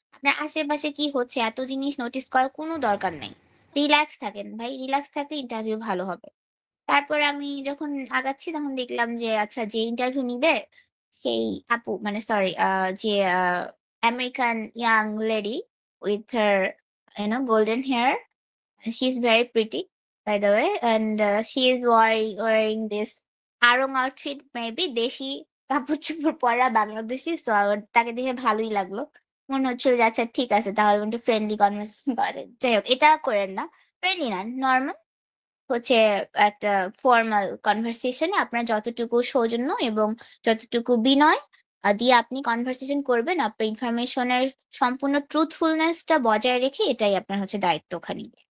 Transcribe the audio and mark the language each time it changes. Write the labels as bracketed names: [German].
[Bangla] আপনার আশেপাশে কি হচ্ছে এত জিনিস নোটিস করার কোনো দরকার নাই। রিল্যাক্স থাকেন ভাই। রিল্যাক্স থাকলে ইন্টারভিউ ভালো হবে। তারপরে আমি যখন আগাচ্ছি তখন দেখলাম যে আচ্ছা যে ইন্টারভিউ নিবে সেই আপু মানে সরি যে [English] American young lady with her golden hair. She is very pretty, by the way, and she is wearing this আড়ং outfit maybe [Bangla] দেশি কাপড়-চোপড় পরা বাংলাদেশী। সো আমার তাকে দেখে ভালোই লাগলো। মনে হচ্ছিল যে আচ্ছা ঠিক আছে তাহলে একটু ফ্রেন্ডলি কনভারসেশন করা যায়। যাই হোক এটা কইরেন না। ফ্রেন্ডলি না, নরমাল হচ্ছে একটা ফরমাল কনভারসেশন এ আপনার যতটুকু সৌজন্য এবং যতটুকু বিনয় দিয়ে আপনি কনভারসেশন করবেন, আপনার ইনফরমেশনের সম্পূর্ণ ট্রুথফুলনেসটা বজায় রেখে এটাই আপনার হচ্ছে দায়িত্ব ওখানে।